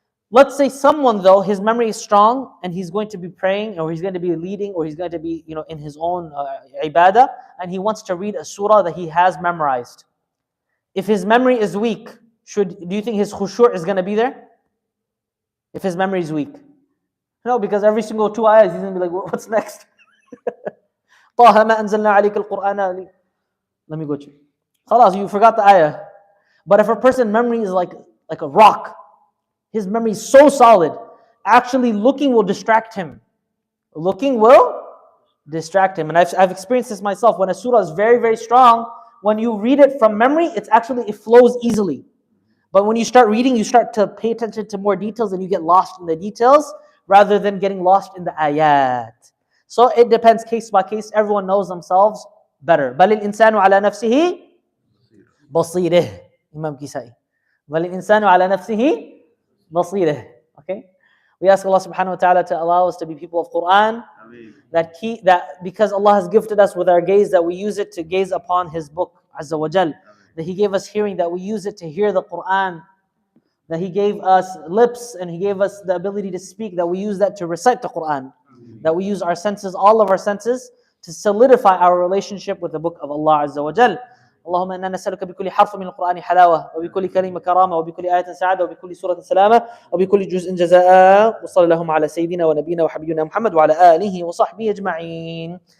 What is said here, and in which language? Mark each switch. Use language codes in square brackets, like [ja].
[en] Let's say someone though, his memory is strong and he's going to be praying, or he's going to be leading, or he's going to be in his own ibadah, and he wants to read a surah that he has memorized. If his memory is weak, do you think his khushu' is going to be there? If his memory is weak? No, because every single 2 ayahs he's going to be like, what's next? [ar] طه ما أنزلنا عليك القرآن. [en] Let me go to you. Khalas, you forgot the ayah. But if a person's memory is like a rock, his memory is so solid, actually looking will distract him. Looking will distract him. And I've experienced this myself. When a surah is very, very strong, when you read it from memory, it flows easily. But when you start reading, you start to pay attention to more details, and you get lost in the details rather than getting lost in the ayat. So it depends case by case. Everyone knows themselves better. [ar] بَلِ الْإِنسَانُ عَلَى نَفْسِهِ بَصِيرِهِ Imam Kisai. بَلِ الْإِنسَانُ عَلى نَفْسِهِ بَصِيرِهِ. Okay? [en] We ask Allah subhanahu wa ta'ala to allow us to be people of Quran. That because Allah has gifted us with our gaze, that we use it to gaze upon His book, Azza wa Jal. That He gave us hearing, that we use it to hear the Quran. That He gave us lips and He gave us the ability to speak, that we use that to recite the Quran. That we use our senses, all of our senses, to solidify our relationship with the book of Allah Azza wa Jal. [ar] اللهم إنا نسألك بكل حرف من القرآن حلاوة وبكل كلمة كرامة وبكل آية سعادة وبكل سورة سلامة وبكل جزء جزاء وصلى اللهم على سيدنا ونبينا وحبيبنا محمد وعلى آله وصحبه أجمعين.